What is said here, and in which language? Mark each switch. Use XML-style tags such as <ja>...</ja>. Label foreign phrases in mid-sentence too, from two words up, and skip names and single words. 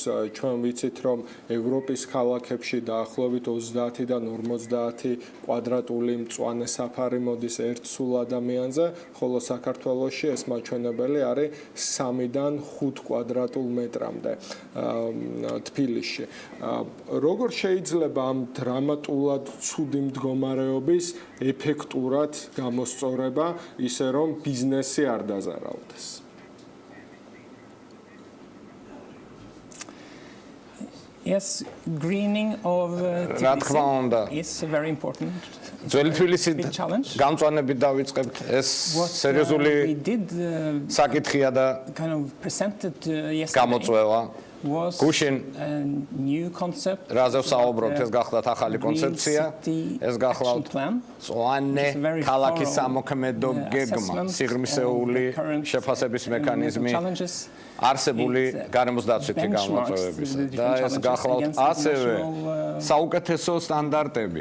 <ka>ჩვენ ვიცით, რომ ევროპის ქალაქებში დაახლოებით 30-დან 50 კვადრატული მწვანე საფარი მოდის ერთ სულ ადამიანზე, ხოლო საქართველოში ეს მაჩვენებელი არის 3-დან 5 კვადრატულ მეტრამდე თბილისში. როგორ შეიძლება ამ დრამატულად ცუდი მდგომარეობის ეფექტურად გამოსწორება, ისე რომ ბიზნესი არ დაზარავდეს?</ka> <en>Yes, greening of Tbilisi is very important.</en> <ka>ძველი თბილისი გამწვანებით დავიწყებთ. ეს სერიოზული საკითხია და გამოწვევა. გუშინ რაზე ვსაუბრობთ, ეს გახლავთ ახალი კონცეფცია, ეს გახლავთ მწვანე ქალაქის სამოქმედო გეგმა, სიღრმისეული შეფასების მექანიზმი, არსებული გარემოს დაცვითი გამოწვევებისა და ეს გახლავთ ასევე საუკეთესო სტანდარტები.</ka>